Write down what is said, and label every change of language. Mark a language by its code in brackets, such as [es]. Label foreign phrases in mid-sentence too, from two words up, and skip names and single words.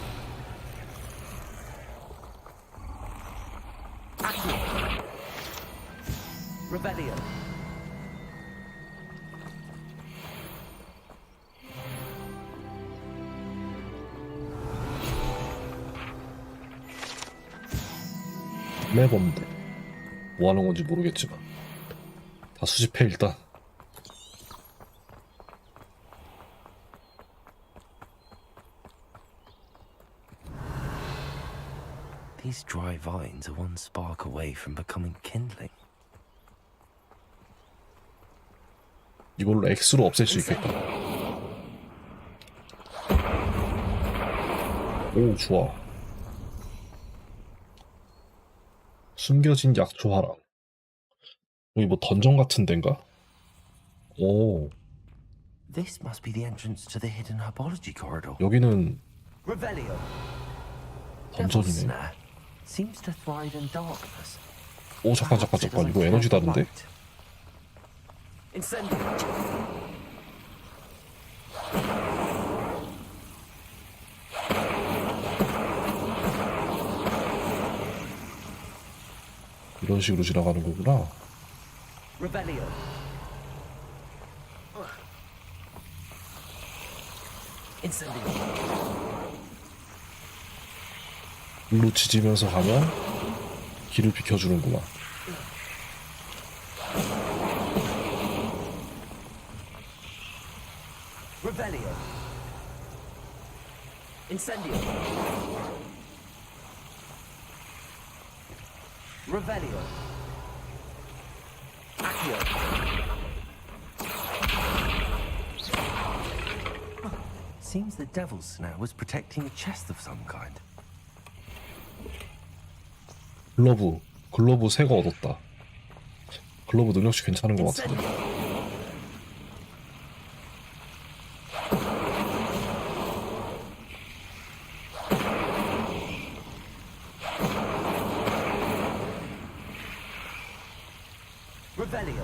[ko] Accio. Revelio. 매범대. 뭐 하는 건지 모르겠지만 다 수집해 일단. [en] These dry vines are one spark away from becoming kindling. [ko] 이걸로 X로 없앨 수 있겠다. 오, 좋아. 숨겨진 약초 하랑. 여기 뭐 던전 같은 데인가? 오. [en] This must be the entrance to the hidden herbology corridor. [ko] 여기는 Revelio. 던전이네. [en] Seems to thrive in darkness. [ko] 오, 잠깐. 이거 에너지 다른데? Incendio. 이런 식으로 지나가는 거구나. Revelio. Incendio. 물로 지지면서 가면 길을 비켜주는구나. Revelio. Incendio. Revelio. Accio. [en] Seems the devil's snare was protecting a chest of some kind. [ko] 글러브 새 거 얻었다. 글러브 능력치 괜찮은 것 같은데. Revelio.